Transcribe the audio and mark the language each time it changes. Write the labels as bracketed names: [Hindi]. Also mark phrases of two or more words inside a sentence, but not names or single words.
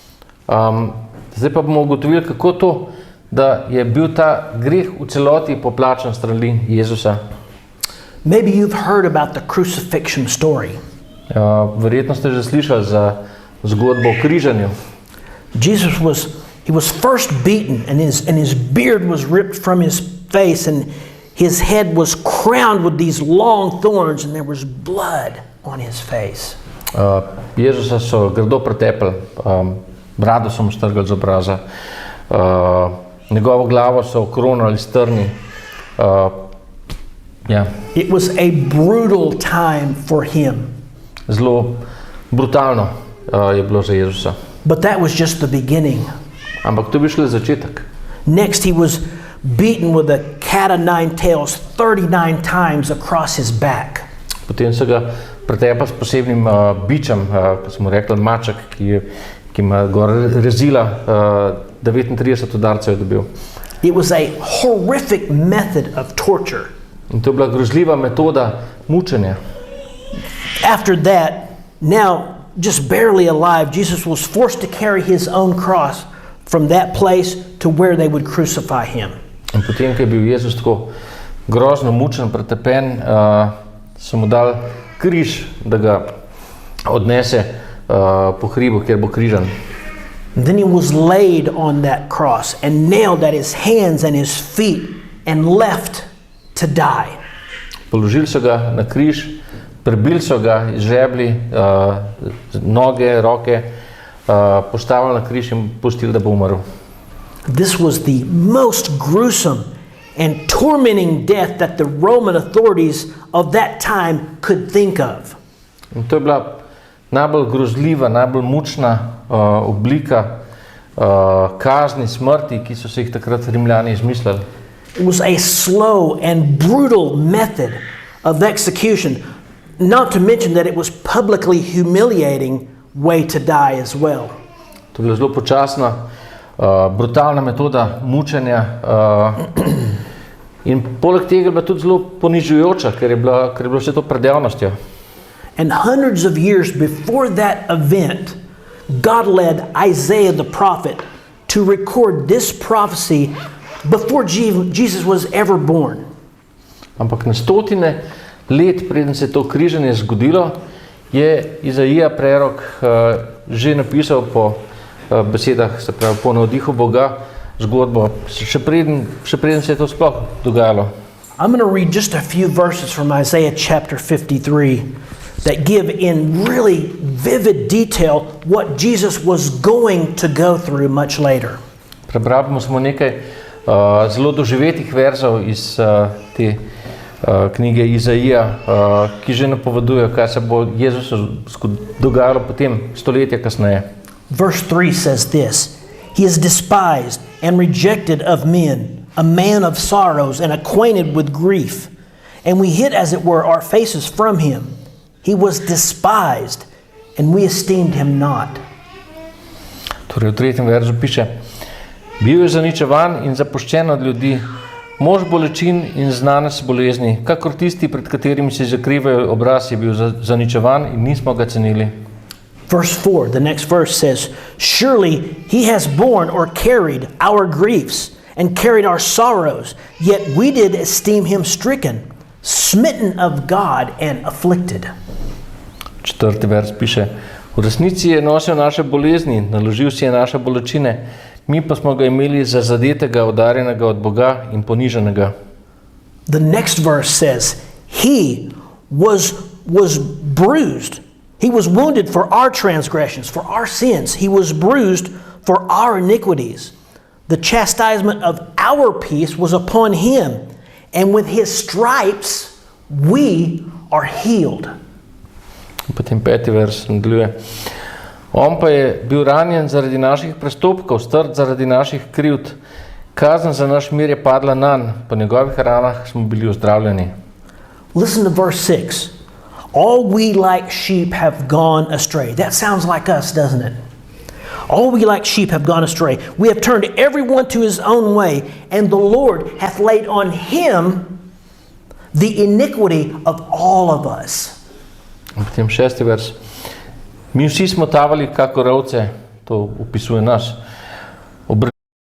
[Slovenian] Zdaj pa bomo ugotovili, kako to, da je bil ta greh v celoti poplačan strani Jezusa. [English] Maybe you've heard about the crucifixion story. [Slovenian] Verjetno ste že slišali za zgodbo o križanju. [English] Jesus was first beaten, and his beard was ripped from his face, and his head was crowned with these long thorns, and there was blood on his face. [Slovenian] Jezusa so grdo pretepli, brado so mu strgali z obraza, njegovo glavo so okronali s trni, Ja. [English] It was a brutal time for him. [Slovenian] Zelo brutalno je bilo za Jezusa. [English] But that was just the beginning. [Slovenian] Ampak to bi šele začetek. [English] Next, he was beaten with a cat o' nine tails 39 times across his back. [Slovenian] Potem so ga pretepa s posebnim bičem, kot smo rekli, maček, ki ima gor rezila, 39 udarcev je dobil. [English] It was a horrific method of torture. [Slovenian] In to je bila grozljiva metoda mučenja. [English] After that, now just barely alive, Jesus was forced to carry his own cross from that place to where they would crucify him. [Slovenian] In potem, ko je bil Jezus tako grozno mučen, pretepen, so mu dali križ, da ga odnese po hribu, kjer bo križan. [English] And then he was laid on that cross and nailed at his hands and his feet and left to die. [Slovenian] Položili so ga na križ, prebili so ga iz žebli, noge, roke, postavili na križ in pustili, da bo umrl. [English] This was the most gruesome and tormenting death that the Roman authorities of that time could think of. [Slovenian] In to je bila najbolj grozljiva, najbolj mučna oblika kazni, smrti, ki so se jih takrat Rimljani izmislili. [English] It was a slow and brutal method of execution, not to mention that it was publicly humiliating way to die as well. [Slovenian] To je bila zelo počasna, brutalna metoda mučenja in poleg tega je bila tudi zelo ponižujoča, ker je bilo vse to pred javnostjo. [English] And hundreds of years before that event, God led Isaiah the prophet to record this prophecy before Jesus was ever born. [Slovenian] Ampak na stotine let, preden se je to križanje zgodilo, je Izaija prerok že napisal po besedah, se pravi po navdihu Boga, zgodbo, še preden se je to sploh dogajalo. [English] I'm going to read just a few verses from Isaiah chapter 53 that give in really vivid detail what Jesus was going to go through much later. [Slovenian] Prebrali bomo samo nekaj zelo doživetih verzov iz te knjige Izaija, ki že napovedujejo, kaj se bo Jezusu dogajalo potem stoletja kasneje. [English] Verse 3 says this: He is despised and rejected of men, a man of sorrows and acquainted with grief. And we hid, as it were, our faces from him. He was despised, and we esteemed him not. [Slovenian] Torej v tretjem verzu piše: Bil je zaničevan in zapuščen od ljudi, mož bolečin in znanec bolezni, kakor tisti, pred katerimi se zakrivajo obraz, je bil zaničevan in nismo ga cenili. [English] Verse 4, the next verse says, Surely he has borne or carried our griefs and carried our sorrows, yet we did esteem him stricken, smitten of God and afflicted. [Slovenian] Četrti vers piše: V resnici je nosil naše bolezni, naložil si je naše bolečine, mi pa smo ga imeli za zadetega, udarjenega od Boga in poniženega. [English] The next verse says, He was bruised. He was wounded for our transgressions, for our sins. He was bruised for our iniquities. The chastisement of our peace was upon him, and with his stripes we are healed. [Slovenian] Potem peti vers nadaljuje: On pa je bil ranjen zaradi naših prestopkov, strt zaradi naših krivd. Kazen za naš mir je padla nanj, po njegovih ranah smo bili ozdravljeni. [English] Listen to verse 6. All we like sheep have gone astray. That sounds like us, doesn't it? All we like sheep have gone astray. We have turned everyone to his own way, and the Lord hath laid on him the iniquity of all of us. [Slovenian] Potem šesti vers: Mi vsi smo tavali kakor ovce, to opisuje nas.